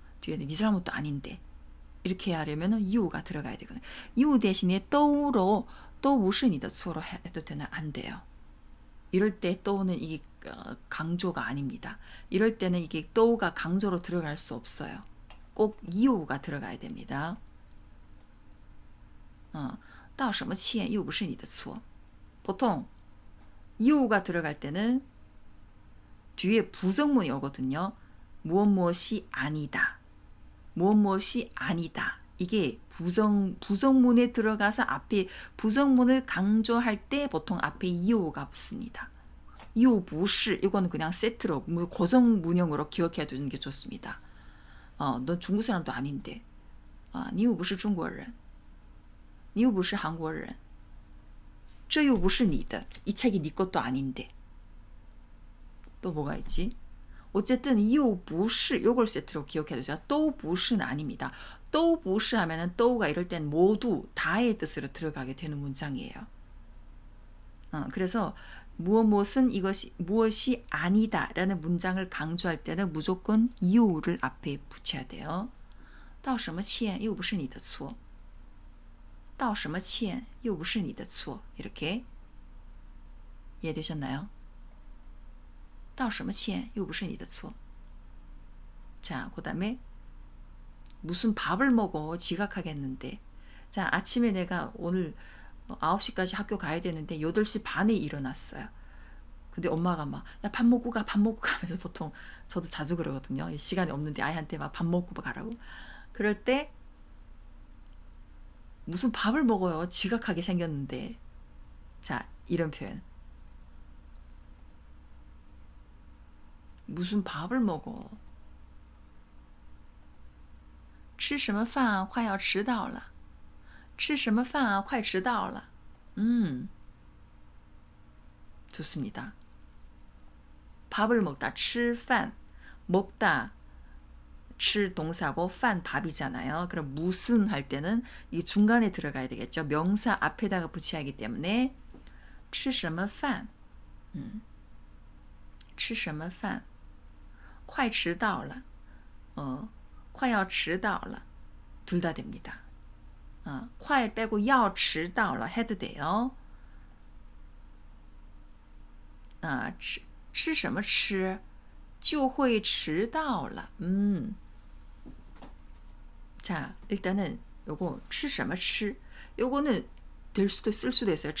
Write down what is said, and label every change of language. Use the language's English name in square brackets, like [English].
[Korean] 뒤에는 네 잘못도 아닌데. 이렇게 하려면 又가 들어가야 되거든요. 又 대신에 都로 都不是你的错로 해도 되나 안 돼요. 이럴 때 都는 이게 강조가 아닙니다. 이럴 때는 이게 都가 강조로 들어갈 수 없어요. 꼭 又가 들어가야 됩니다. [Chinese] 道什么歉又不是你的错. [Korean] 보통 又가 들어갈 때는 뒤에 부정문이 오거든요. 무엇무엇이 아니다. 무엇무엇이 아니다. 이게 부정문에 들어가서 앞에 부정문을 강조할 때 보통 앞에 又가 붙습니다. 又不是 이거는 그냥 세트로 고정 문형으로 기억해 두는 게 좋습니다. 너 중국 사람도 아닌데. [Chinese] 你又不是中国人. 你又不是韩国人. 这又不是你的. [Korean] 이 책이 네 것도 아닌데. 또 뭐가 있지? 어쨌든 이유 부시 요걸 세트로 기억해 두세요. 또 부시는 아닙니다. 또 부시 하면은 또가 이럴 땐 모두 다의 뜻으로 들어가게 되는 문장이에요. 그래서 무엇은 이것이 무엇이 아니다라는 문장을 강조할 때는 무조건 이유를 앞에 붙여야 돼요. [Chinese] 道什么歉又不是你的错道什么歉又不是你的错 [Korean] 이렇게 이해되셨나요? [Chinese] 道什么歉又不是你的错 [Korean] 자, 그 다음에 무슨 밥을 먹어 지각하겠는데 자, 아침에 내가 오늘 9시까지 학교 가야 되는데 8시 반에 일어났어요. 근데 엄마가 막 야 밥 먹고 가 밥 먹고 가면서 보통 저도 자주 그러거든요. 시간이 없는데 아이한테 막 밥 먹고 가라고. 그럴 때 무슨 밥을 먹어요. 지각하게 생겼는데. 자, 이런 표현. 무슨 밥을 먹어. [Chinese] 吃什么饭快要迟到了吃什么饭快迟到了 좋습니다. [Korean] 밥을 먹다 吃饭 먹다 吃 동사고 饭 밥이잖아요. 그럼 무슨 할 때는 이 중간에 들어가야 되겠죠. 명사 앞에다가 붙여야 하기 때문에 [Chinese] 吃什么饭吃什么饭快迟到了快要迟到了 둘 다 됩니다. [Korean] 快 빼고 要迟到了 해도 돼요. [Chinese] 吃什么吃就会迟到了 [Korean] 자, 일단은 요거 吃什么吃 요거는 될 수도 쓸 수도 있어요.